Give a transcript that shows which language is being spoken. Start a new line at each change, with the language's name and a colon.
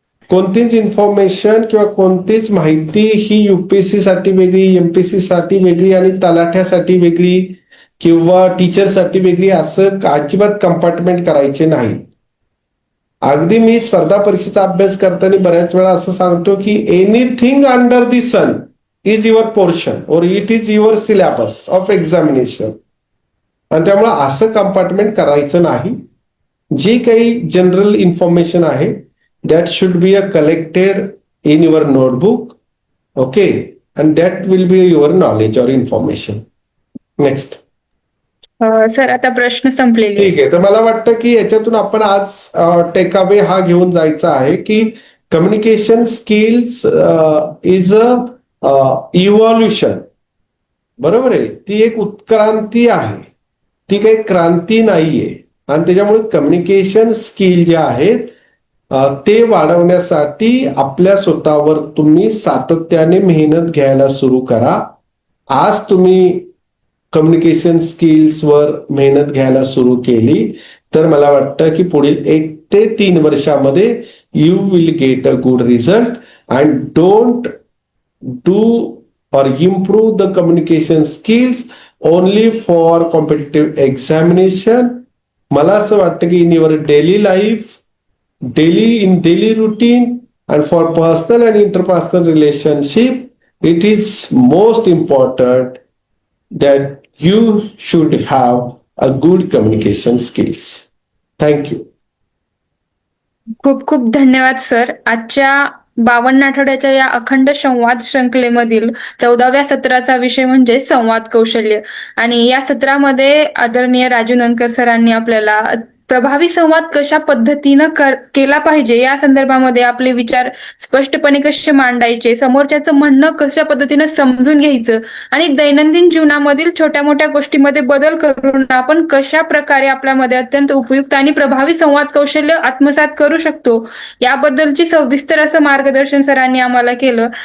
Marathi: कोणतीच इन्फॉर्मेशन किंवा कोणतीच माहिती ही युपीएससी साठी वेगळी, एमपीएससी साठी वेगळी आणि तलाठ्यासाठी वेगळी किंवा टीचरसाठी वेगळी असं अजिबात कंपार्टमेंट करायचे नाही. अगदी मी स्पर्धा परीक्षेचा अभ्यास करताना बऱ्याच वेळा असं सांगतो की
English: Anything under the sun is your portion और it is your syllabus of examination.
Marathi: आणि त्यामुळे असं कंपार्टमेंट करायचं नाही. जी काही जनरल इन्फॉर्मेशन आहे
English: that should be collected in your notebook, okay, and that will be your knowledge or information. Next.
Marathi: Sir, आता प्रश्न संपलेले. ठीक आहे, तर मला वाटतं की याच्यातून आपण आज टेक अवे हा घेऊन जायचा आहे की
English: Communication skills is a evolution.
Marathi: बरोबर आहे, ती एक उत्क्रांती आहे, ती काही क्रांती नाहीये. आणि त्याच्यामुळे कम्युनिकेशन स्किल जे आहेत ते वाढवण्यासाठी आपल्या स्वतःवर तुम्ही सातत्याने मेहनत घ्यायला सुरू करा. आज तुम्ही कम्युनिकेशन स्किल्सवर मेहनत घ्यायला सुरू केली तर मला वाटतं की पुढील 1 ते 3 वर्षामध्ये
English: You will get a good result. And don't do or improve the communication skills only for competitive examination.
Marathi: मला असं वाटतं की
English: in your daily life, daily routine and for personal and interpersonal relationship, it is most important that you should have a good communication skills. Thank you.
Marathi: खूप खूप धन्यवाद sir. आजच्या 52 आठवड्याच्या या अखंड संवाद श्रृंखलेमधील 14व्या सत्राचा विषय म्हणजे संवाद कौशल्य. आणि या सत्रामध्ये आदरणीय राजू नंदकर सरांनी आपल्याला प्रभावी संवाद कशा पद्धतीनं केला पाहिजे या संदर्भामध्ये आपले विचार स्पष्टपणे कसे मांडायचे, समोरच्याचं म्हणणं कशा पद्धतीनं समजून घ्यायचं आणि दैनंदिन जीवनामधील छोट्या मोठ्या गोष्टीमध्ये बदल करून आपण कशा प्रकारे आपल्यामध्ये अत्यंत उपयुक्त आणि प्रभावी संवाद कौशल्य आत्मसात करू शकतो याबद्दलची सविस्तर असं मार्गदर्शन सरांनी आम्हाला केलं.